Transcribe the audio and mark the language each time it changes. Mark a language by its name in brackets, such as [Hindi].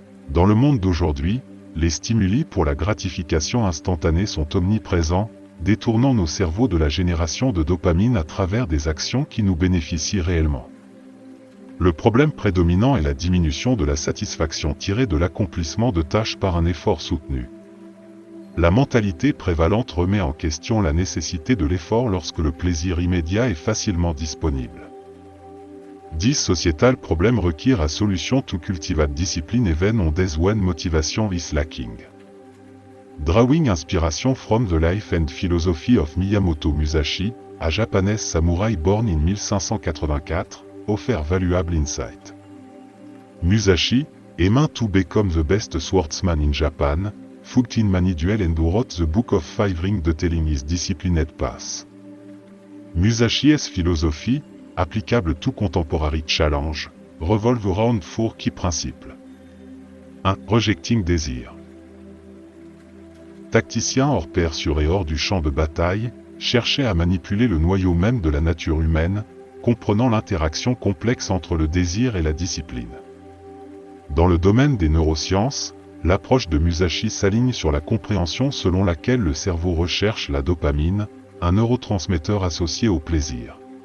[French] Dans le monde d'aujourd'hui, les stimuli pour la gratification instantanée sont omniprésents, détournant nos cerveaux de la génération de dopamine à travers des actions qui nous bénéficient réellement. Le problème prédominant est la diminution de la satisfaction tirée de l'accomplissement de tâches par un effort soutenu. La mentalité prévalente remet en question la nécessité de l'effort lorsque le plaisir immédiat est facilement disponible. [English] 10 Societal problem require a solution to cultivate discipline even on days when motivation is lacking. Drawing inspiration from the life and philosophy of Miyamoto Musashi, a Japanese samurai born in 1584, offer valuable insight. Musashi, aiming to become the best swordsman in Japan, fought in many duels and wrote the Book of Five Rings detailing his disciplined path. Musashi's philosophy, applicable to contemporary challenge, revolve around 4 key principles. 1. Rejecting désir. [French] Tacticien hors pair sur et hors du champ de bataille, cherchait à manipuler le noyau même de la nature humaine, comprenant l'interaction complexe entre le désir et la discipline. Dans le domaine des neurosciences, l'approche de Musashi s'aligne sur la compréhension selon laquelle le cerveau recherche la dopamine, un neurotransmetteur associé au plaisir.